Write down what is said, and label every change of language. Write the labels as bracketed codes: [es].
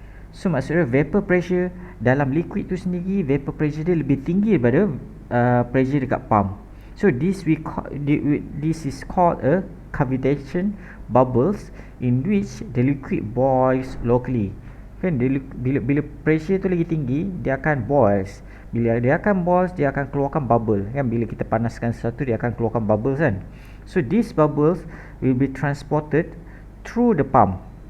[ms] So maksudnya vapor pressure dalam liquid tu sendiri, vapor pressure dia lebih tinggi daripada pressure dekat pump. [en] So this is called a cavitation bubbles in which the liquid boils locally. [ms] Kan bila pressure tu lagi tinggi, dia akan boils. Bila dia akan boils, dia akan keluarkan bubble. Kan bila kita panaskan sesuatu, dia akan keluarkan bubbles kan. [en] So these bubbles will be transported through the pump.